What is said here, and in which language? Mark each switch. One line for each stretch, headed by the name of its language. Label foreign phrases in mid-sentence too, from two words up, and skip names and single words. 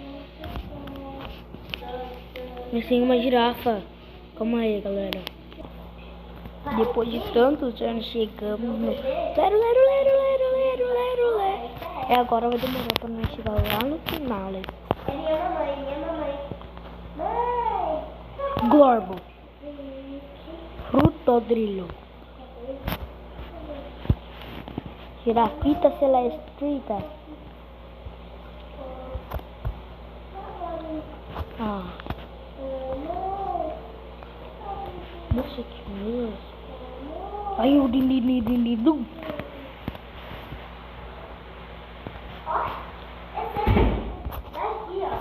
Portuguese: Mas tem uma girafa. Calma aí, galera. Depois de tantos anos chegamos no lero, lero, lero, lero, lero, lero, lero. É, agora vai demorar pra nós chegar lá no final, né? É minha mamãe. Mãe! Glorbo. Frutodrilo. Girafita celestrita. Ah. Nossa, que mesmo. Aí o din. Ó, esse daqui, ó.